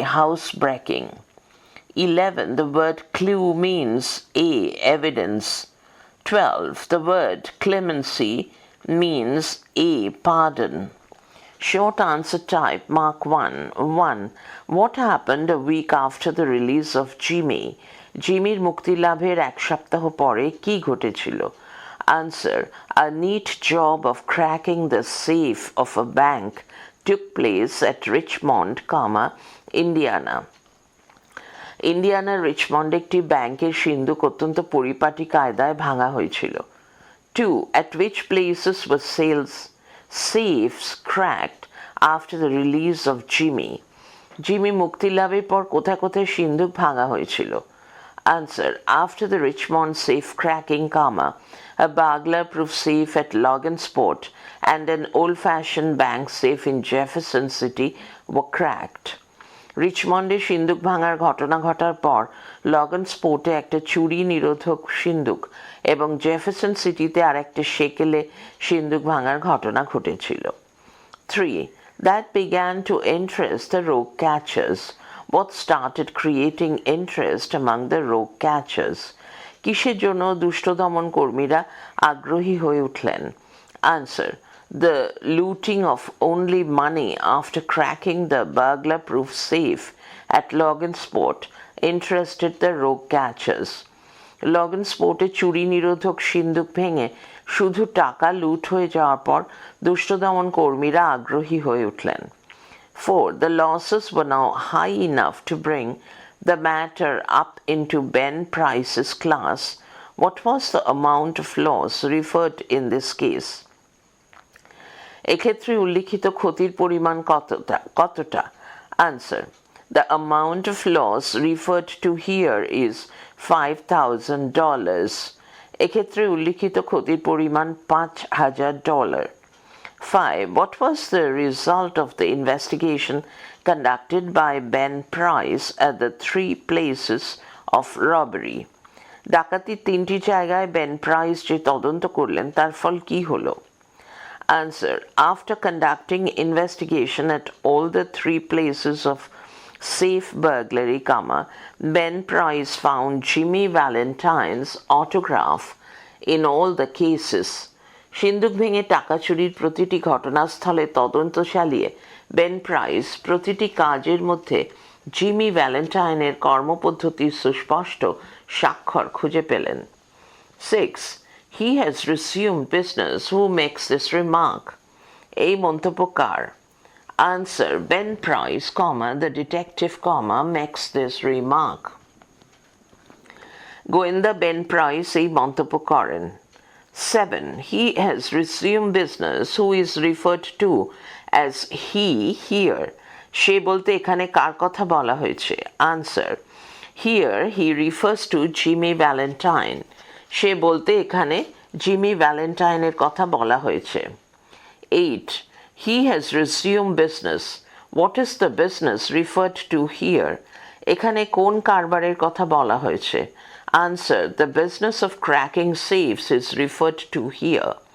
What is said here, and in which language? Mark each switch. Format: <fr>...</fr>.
<en>Housebreaking. 11. The word clue means A. Evidence. 12. The word clemency means A. Pardon. Short answer type, Mark 1. 1. What happened a week after the release of Jimmy?</en> <bn>জিমির মুক্তিলাভের 1 সপ্তাহ পরে কি ঘটেছিল?</bn> <en>Answer. A neat job of cracking the safe of a bank took place at Richmond, Indiana.</en> <bn>ইন্ডিয়ানার রিচমন্ডে একটি ব্যাংকের সিন্দুক অত্যন্ত পরিপাটি কায়দায় ভাঙা হয়েছিল।</bn> <en>2. At which places were safes cracked after the release of Jimmy?</en> <bn>Jimmy মুক্তিলাভের পর কোথায় কোথায় সিন্দুক ভাঙা হয়েছিল?</bn> <en>Answer. After the Richmond safe cracking, a burglar-proof safe at Logansport and an old-fashioned bank safe in Jefferson City were cracked.</en> <bn>রিচমন্ডে সিন্দুক ভাঙার ঘটনা ঘটার পর লগনস্পোর্টে একটা চুরি নিরোধক সিন্দুক এবং জেফারসন সিটিতে আর একটা সেকেলে সিন্দুক ভাঙার ঘটনা ঘটেছিল।</bn> <en>3. That began to interest the rogue catchers. What started creating interest among the rogue catchers?</en> <bn>কিসের জন্য দুষ্ট দমন কর্মীরা আগ্রহী হয়ে উঠলেন? Answer.</bn> <en>the looting of only money after cracking the burglar-proof safe at Logansport interested the rogue catchers.</en> <bn>লগনস্পোর্টে চুরি নিরোধক সিন্দুক ভেঙে শুধু টাকা লুট হয়ে যাওয়ার পর দুষ্ট দমন কর্মীরা আগ্রহী হয়ে উঠলেন.</bn> <en>4. The losses were now high enough to bring the matter up into Ben Price's class. What was the amount of loss referred in this case?</en> <bn>এক্ষেত্রে উল্লিখিত ক্ষতির পরিমাণ কতটা?</bn> <en>Answer. The amount of loss referred to here is $5,000.</en> <bn>এক্ষেত্রে উল্লিখিত ক্ষতির পরিমাণ $5,000. 5.</bn> <en>What was the result of the investigation conducted by Ben Price at the 3 places of robbery?</en> <bn>ডাকাতির 3টি জায়গায় বেন প্রাইস যে তদন্ত করলেন তার ফল কি হলো?</bn> <en>Answer. After conducting investigation at all the 3 places of safe burglary, Ben Price found Jimmy Valentine's autograph in all the cases.</en> <bn>সিন্দুক ভেঙে টাকা চুরির প্রতিটি ঘটনাস্থলে তদন্ত চালিয়ে বেন প্রাইস প্রতিটি কাজের মধ্যে জিমি ভ্যালেন্টাইনের কর্মপদ্ধতির সুস্পষ্ট স্বাক্ষর খুঁজে পেলেন.</bn> <en>6. He has resumed business. Who makes this remark?</en> <bn>এই মন্তব্য কার?</bn> <en>Answer. Ben Price, the detective, makes this remark.</en> <bn>গোয়েন্দা বেন প্রাইস এই মন্তব্য করেন.</bn> <en>7. He has resumed business. Who is referred to as he here?</en> <bn>সে বলতে এখানে কার কথা বলা হয়েছে? Answer.</bn> <en>Here he refers to Jimmy Valentine.</en> <bn>সে বলতে এখানে জিমি ভ্যালেন্টাইনের কথা বলা হয়েছে.</bn> <en>8. He has resumed business. What is the business referred to here?</en> <bn>এখানে কোন কারবারের কথা বলা হয়েছে? Answer.</bn> <en>The business of cracking safes is referred to here.</en>